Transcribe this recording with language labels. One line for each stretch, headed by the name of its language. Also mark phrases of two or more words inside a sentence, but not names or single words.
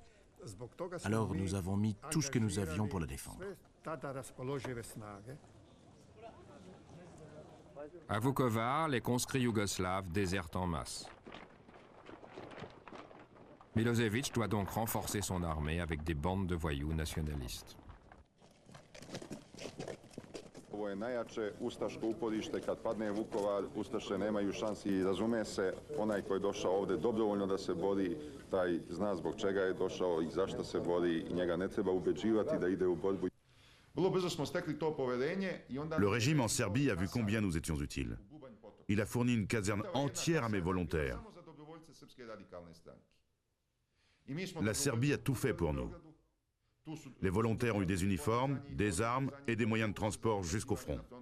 French: Alors nous avons mis tout ce que nous avions pour la défendre. À Vukovar, les conscrits yougoslaves désertent en masse. Milosevic doit donc renforcer son armée avec des bandes de voyous nationalistes.
Serbian: Ovo je najjače ustaško uporište, kad padne Vukovar, ustaše nemaju šansi i razume se, onaj ko je došao ovde dobrovoljno da se bori, taj zna zbog čega je došao i zašto se bori i njega ne treba ubeđivati da ide u borbu.
French: Le régime en Serbie a vu combien nous étions utiles. Il a fourni une caserne entière à mes volontaires. La Serbie a tout fait pour nous. Les volontaires ont eu des uniformes, des armes et des moyens de transport jusqu'au front.